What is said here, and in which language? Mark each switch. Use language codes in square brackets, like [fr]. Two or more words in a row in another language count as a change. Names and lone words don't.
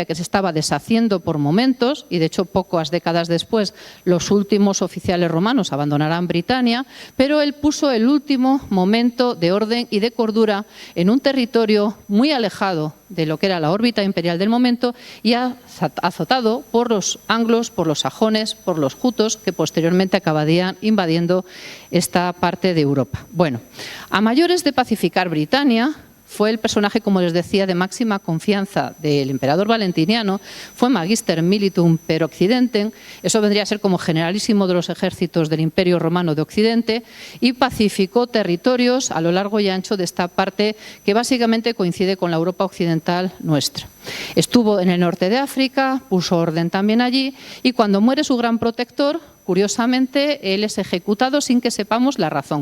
[es] que se estaba deshaciendo por momentos, y de hecho pocas décadas después los últimos oficiales romanos abandonarán Britania, pero él puso el último momento de orden y de cordura en un territorio muy alejado de lo que era la órbita imperial del momento y azotado por los anglos, por los sajones, por los jutos, que posteriormente acabarían invadiendo esta parte de Europa. Bueno, a mayores de pacificar Britania, fue el personaje, como les decía, de máxima confianza del emperador Valentiniano, fue [la] magister militum per occidentem, [es] eso vendría a ser como generalísimo de los ejércitos del Imperio Romano de Occidente, y pacificó territorios a lo largo y ancho de esta parte que básicamente coincide con la Europa occidental nuestra. Estuvo en el norte de África, puso orden también allí, y cuando muere su gran protector, curiosamente, él es ejecutado sin que sepamos la razón.